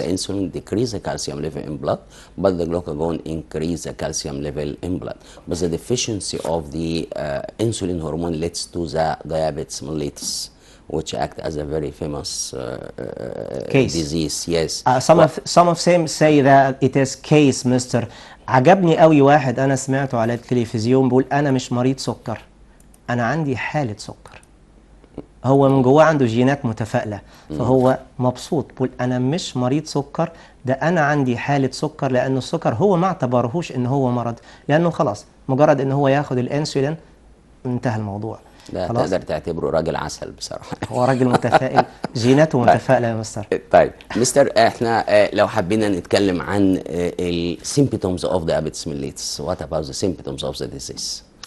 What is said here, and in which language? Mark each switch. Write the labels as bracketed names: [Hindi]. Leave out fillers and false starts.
[English] the insulin decrease the calcium level in blood, but the glucagon increase the calcium level in blood. But the deficiency of the insulin hormone leads to the diabetes mellitus, which act as a very famous Case. disease. Yes. some of them say that it is case mister. [Arabic] عجبني قوي واحد انا سمعته على التلفزيون بيقول انا مش مريض سكر، انا عندي حالة سكر. هو من جواه عنده جينات متفائلة، فهو مبسوط بيقول انا مش مريض سكر، ده انا عندي حالة سكر، لانه السكر هو ما اعتبرهوش ان هو مرض، لانه خلاص مجرد ان هو ياخد الانسولين انتهى الموضوع. ده خلاص تقدر تعتبره راجل عسل بصراحة. هو راجل متفائل، جيناته متفائلة يا مستر. طيب مستر، احنا لو حبينا نتكلم عن ال [English] symptoms of diabetes mellitus, what about the symptoms of the disease?